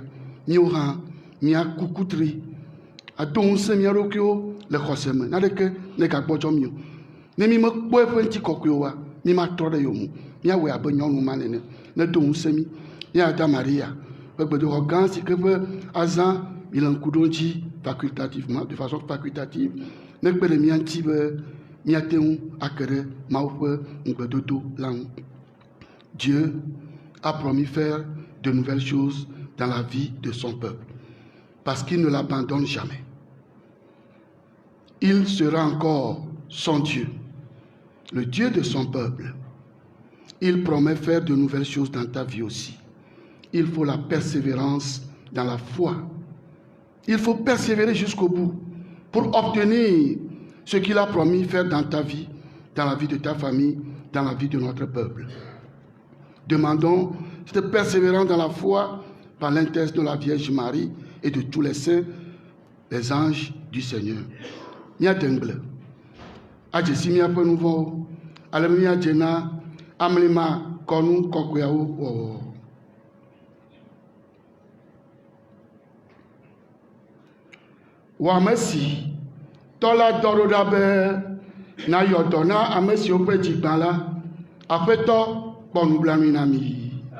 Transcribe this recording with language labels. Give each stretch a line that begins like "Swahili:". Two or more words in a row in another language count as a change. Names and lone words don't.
Ewe: Míawo hã míaku kutri ado ŋusẽ mía ɖokuiwo le xɔse me. Naneke negagbɔdzɔ mí o. Ne mí mekpɔ eƒe ŋutikɔkɔe oa, mí matrɔ ɖe yewo ŋu. Míawɔe abe nyɔnu ma nene. Nedo ŋusẽ mí. Míada Maria ƒe gbedoxɔ gã si ke ƒe azã mi le ŋku ɖo ŋuti facultativement,
French: de façon facultative,
Ewe: ne kpe ɖe mía ŋuti be míate ŋu ake ɖe Mawu ƒe ŋugbedodo la ŋu.
French: Dieu a promis faire de nouvelles choses dans la vie de son peuple, parce qu'il ne l'abandonne jamais. Il sera encore son Dieu, le Dieu de son peuple. Il promet faire de nouvelles choses dans ta vie aussi. Il faut la persévérance dans la foi. Il faut persévérer jusqu'au bout pour obtenir ce qu'il a promis faire dans ta vie, dans la vie de ta famille, dans la vie de notre peuple. Demandons cette persévérance dans la foi par l'intercession de la Vierge Marie et de tous les saints, les anges du Seigneur.
Ewe: Mia dengle, adjesi mia ƒe nuvɔwo, ale mia dzena amlima kɔnu kɔkɔeawo wɔwɔ. Wɔ ame si tɔ la dɔ ɖo ɖa be nayɔ dɔ na ame siwo ƒe dzigbã la, Aƒetɔ kpɔ nublanui na mi.